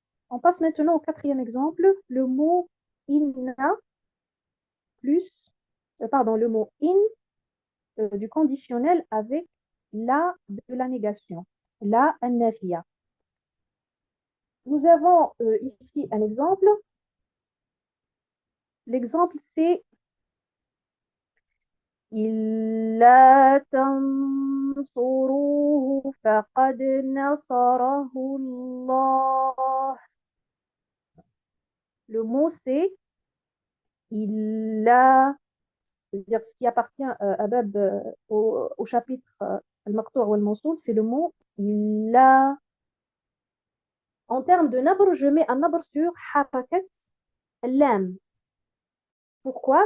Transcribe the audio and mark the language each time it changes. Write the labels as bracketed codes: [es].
[fr] On passe maintenant au quatrième exemple, le mot inna plus, le mot in du conditionnel avec la de la négation, la an-nafiya. Nous avons ici un exemple. L'exemple c'est [ar] إِلَّا تَنْصُرُوهُ فَقَدْ نَصَرَهُ اللَّهُ. [fr] Le mot c'est إِلَّا, c'est-à-dire ce qui appartient à Bab au chapitre al-maqtou' ou al-mawsoul, c'est le mot إِلَّا. En termes de nabr, je mets un nabr sur harakat lam. Pourquoi?